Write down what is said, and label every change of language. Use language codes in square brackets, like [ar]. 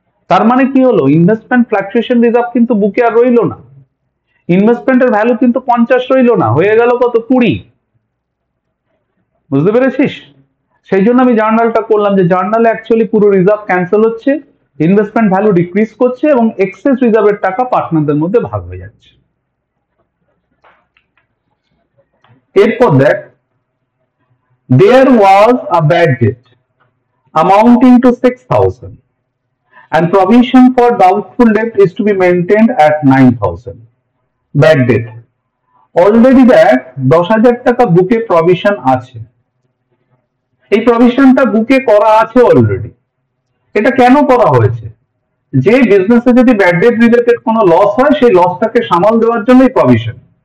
[bn] তার মানে কি হলো, ইনভেস্টমেন্ট ফ্ল্যাকচুয়েশন রিজার্ভ কিন্তু বুকে আর রইলো না, ইনভেস্টমেন্টের ভ্যালু কিন্তু 50 রইলো না, হয়ে গেল কত, 20। বুঝতে পেরেছিস? সেই জন্য আমি জার্নালটা করলাম, যে জার্নালে অ্যাকচুয়ালি পুরো রিজার্ভ ক্যান্সেল হচ্ছে, ইনভেস্টমেন্ট ভ্যালু ডিক্রিজ করছে এবং এক্সেস রিজার্ভের টাকা পার্টনারদের মধ্যে ভাগ হয়ে যাচ্ছে। এরপর দেখ, [en] there was a bad debt amounting to 6,000 and provision for doubtful debt is to be maintained at 9,000. [bn] Bad debt already দেখ 10,000 টাকা বুকে প্রভিশন আছে, এই প্রভিশনটা বুকে করা আছে অলরেডি। এটা কেন করা হয়েছে, যে বিজনেসে যদি ব্যাড ডেট রিলেটেড কোনো লস হয় সেই লসটাকে সামাল দেওয়ার জন্য এই প্রভিশন।